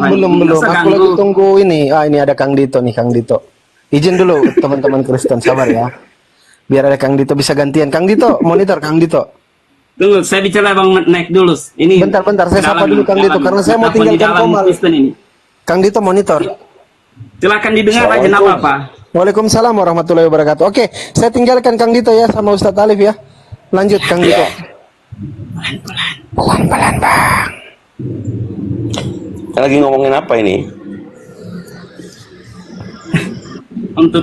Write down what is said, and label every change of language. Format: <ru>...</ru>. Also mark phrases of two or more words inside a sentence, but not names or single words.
<id>Belum. Nggak usah Aku ganggu. lagi tunggu ini. Ini ada Kang Dito nih, Kang Dito. Izin dulu teman-teman Kristen, sabar ya. Biar ada Kang Dito bisa gantian. Kang Dito, monitor Kang Dito. Tunggu, saya bicara Bang Naik dulu. Ini Bentar, saya sapa dulu Kang Dito karena saya mau tinggalkan Komal. Kristen ini. Kang Dito monitor. Silakan didengar aja, nggak apa-apa.</id> <ar>وعليكم السلام ورحمة الله وبركاته.</ar> <id>Oke, saya tinggalkan Kang Dito ya sama Ustadz Alif ya. Lanjut Kang Dito. Pelan-pelan Bang. Lagi ngomongin apa ini? Untuk</id>